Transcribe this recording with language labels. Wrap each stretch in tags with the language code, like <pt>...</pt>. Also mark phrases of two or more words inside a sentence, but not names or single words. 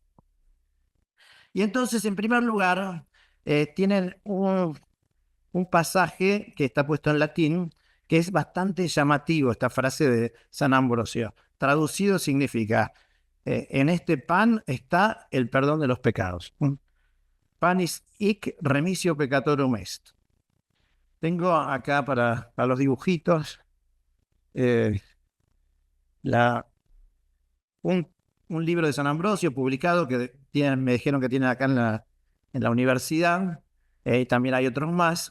<es>Y entonces, en primer lugar, tienen un pasaje que está puesto en latín, que es bastante llamativo, esta frase de San Ambrosio. Traducido significa, en este pan está el perdón de los pecados.</es> <la>Panis hic remisio peccatorum est.</la> <es>Tengo acá para los dibujitos un libro de San Ambrosio publicado que me dijeron que tienen acá en la universidad. También hay otros más.</es>